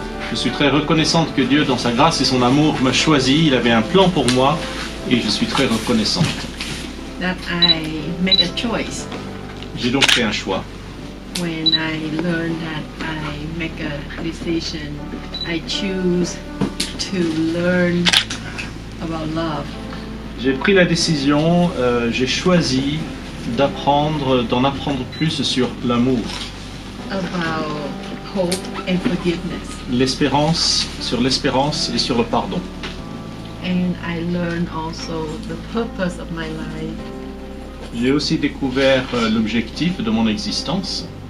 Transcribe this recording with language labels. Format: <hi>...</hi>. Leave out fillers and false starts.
<fr>Je suis très reconnaissante que Dieu, dans sa grâce et son amour, m'a choisi. Il avait un plan pour moi et je suis très reconnaissante.</fr> <en>That I make a choice</en> <fr>J'ai donc fait un choix.</fr> <en>when I learn that I make a decision. I choose to learn about love.</en> <fr>J'ai pris la décision, j'ai choisi d'en apprendre plus sur l'amour,</fr> <en>About hope and forgiveness.</en> <fr>sur l'espérance et sur le pardon.</fr> <en>And I learned also the purpose of my life.</en> <fr>J'ai aussi découvert l'objectif de mon existence.</fr>